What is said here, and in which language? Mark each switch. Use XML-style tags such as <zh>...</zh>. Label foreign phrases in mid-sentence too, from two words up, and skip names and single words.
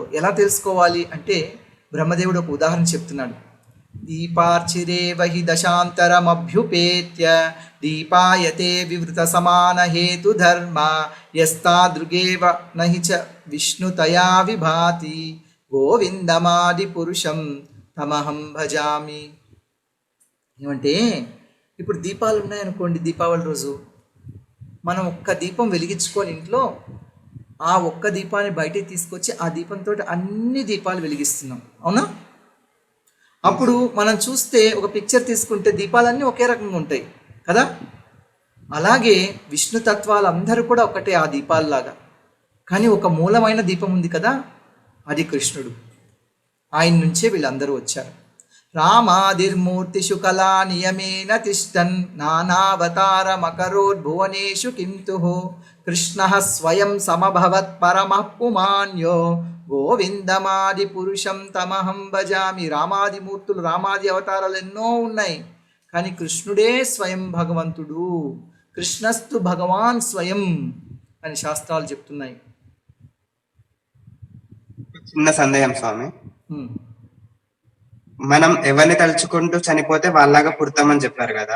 <te>ఎలా తెలుసుకోవాలి అంటే బ్రహ్మదేవుడు ఒక ఉదాహరణ చెప్తున్నాడు.</te> <sa>దీపార్చిరేవహి దశాంతరమభ్యుపేత్య దీపాయతే వివృత సమాన హేతు ధర్మ యస్తాదృగేవ నహి చ విష్ణుతయా విభాతి గోవిందమాది పురుషం తమహం భజామి.</sa> <te>ఏమంటే ఇప్పుడు దీపాలు ఉన్నాయనుకోండి, దీపావళి రోజు మనం ఒక్క దీపం వెలిగించుకొని ఇంట్లో ఆ ఒక్క దీపాన్ని బయటికి తీసుకొచ్చి ఆ దీపంతో అన్ని దీపాలు వెలిగిస్తున్నాం, అవునా? అప్పుడు మనం చూస్తే ఒక పిక్చర్ తీసుకుంటే దీపాలన్నీ ఒకే రకంగా ఉంటాయి కదా. అలాగే విష్ణు తత్వాలు అందరూ కూడా ఒకటే ఆ దీపాలలాగా, కానీ ఒక మూలమైన దీపం ఉంది కదా, అది కృష్ణుడు. ఆయన నుంచే వీళ్ళందరూ వచ్చారు.</te> <sa>రామాదిర్మూర్తిషు కళా నియమేన తిష్టన్ నానావతారమకరోద్భువనేషు కింతుః కృష్ణః స్వయం సమభవత్ పరమః పుమాన్యో గోవిందమాది పురుషం తమహం భజామి.</sa> <te>రామాది మూర్తులు, రామాది అవతారాలు ఎన్నో ఉన్నాయి, కానీ కృష్ణుడే స్వయం భగవంతుడు.</te> <sa>కృష్ణస్తు భగవాన్ స్వయం</sa> <te>అని శాస్త్రాలు చెప్తున్నాయి. చిన్న సందేహం స్వామి, మనం ఎవరిని తలుచుకుంటూ చనిపోతే వాళ్ళలాగా పుడతామని చెప్పారు కదా.</te>